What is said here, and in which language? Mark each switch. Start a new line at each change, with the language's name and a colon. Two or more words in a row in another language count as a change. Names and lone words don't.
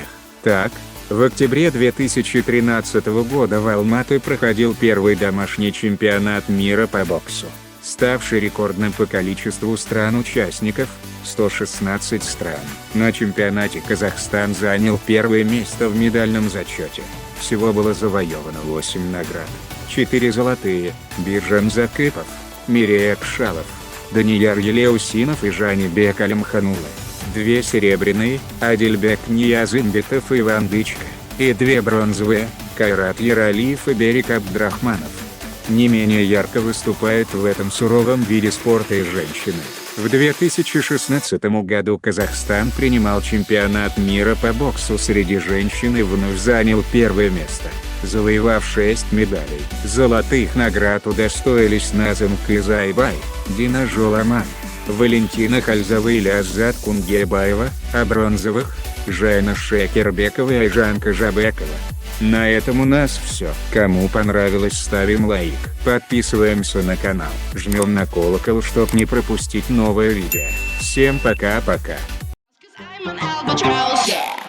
Russian: Так, в октябре 2013 года в Алматы проходил первый домашний чемпионат мира по боксу, ставший рекордным по количеству стран-участников – 116 стран. На чемпионате Казахстан занял первое место в медальном зачете. Всего было завоевано 8 наград. 4 золотые – Биржан Закыпов, Мирей Акшалов, Данияр Елеусинов и Жанибек Алимханулы. 2 серебряные – Адильбек Ниязымбетов и Иван Дычко, и 2 бронзовые – Кайрат Ералиев и Берик Абдрахманов. Не менее ярко выступают в этом суровом виде спорта и женщины. В 2016 году Казахстан принимал чемпионат мира по боксу среди женщин и вновь занял первое место, завоевав 6 медалей. Золотых наград удостоились Назым Кызайбай, Дина Жоламан, Валентина Хальзова и Ляззат Кунгебаева, а бронзовых – Жайна Шекербекова и Айжанка Жабекова. На этом у нас все. Кому понравилось, ставим лайк, подписываемся на канал, жмем на колокол, чтоб не пропустить новое видео. Всем пока-пока.